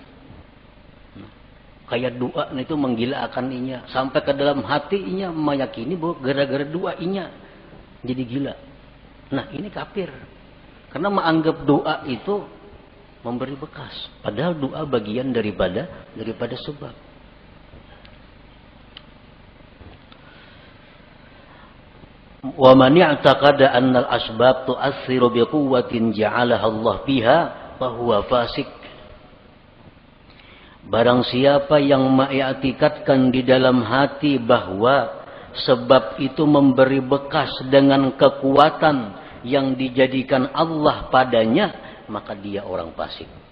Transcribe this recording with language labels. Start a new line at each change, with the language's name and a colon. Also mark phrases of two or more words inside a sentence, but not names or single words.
Banjar: Kayak doa itu menggilaakan inya. Sampai ke dalam hati inya meyakini bahwa gara-gara doa inya jadi gila. Nah, ini kafir. Karena menganggap doa itu memberi bekas. Padahal doa bagian daripada sebab.
Arabic: ومن اعتقد أن الأسباب تؤثر بقوة جعلها الله فيها فهو فاسق.
Banjar: Barang siapa yang mengiktikadkan di dalam hati bahwa sebab itu memberi bekas dengan kekuatan yang dijadikan Allah padanya, maka dia orang fasik.